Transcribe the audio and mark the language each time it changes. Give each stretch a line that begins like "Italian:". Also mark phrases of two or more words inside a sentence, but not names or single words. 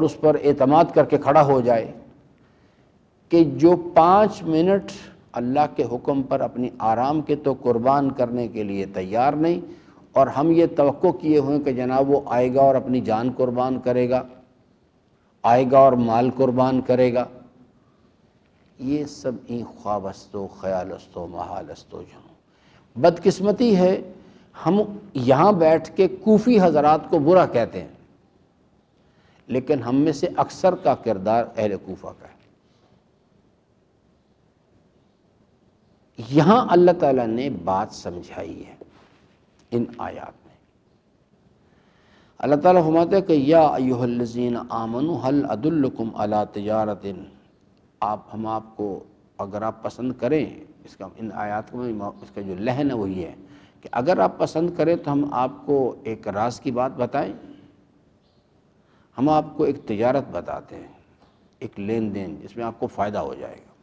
Urdu: اس پر اعتماد کر کے کھڑا ہو جائے، کہ جو 5 منٹ اللہ کے حکم پر اپنی آرام کے تو قربان کرنے کے لیے تیار نہیں، اور ہم یہ توقع کیے ہوئے کہ جناب وہ آئے گا اور اپنی جان قربان کرے گا، آئے گا اور مال قربان کرے گا، یہ سب
Persian: این خواب است و خیال است و محال است و جنوں۔
Urdu: بدقسمتی ہے ہم یہاں بیٹھ کے کوفی حضرات کو برا کہتے ہیں، لیکن ہم میں سے اکثر کا کردار اہل کوفہ کا ہے۔ یہاں اللہ تعالیٰ نے بات سمجھائی ہے ان آیات میں۔ اللہ تعالیٰ فرماتے ہیں کہ
Arabic: یا ایھا الذین آمنوا هل ادلکم علی تجارۃ،
Urdu: ہم آپ کو اگر آپ پسند کریں، اس کا ان آیات میں اس کا جو لحن ہے وہ یہ ہے کہ اگر آپ پسند کریں تو ہم آپ کو ایک راز کی بات بتائیں، ہم آپ کو ایک تجارت بتاتے ہیں، ایک لین دین جس میں آپ کو فائدہ ہو جائے گا۔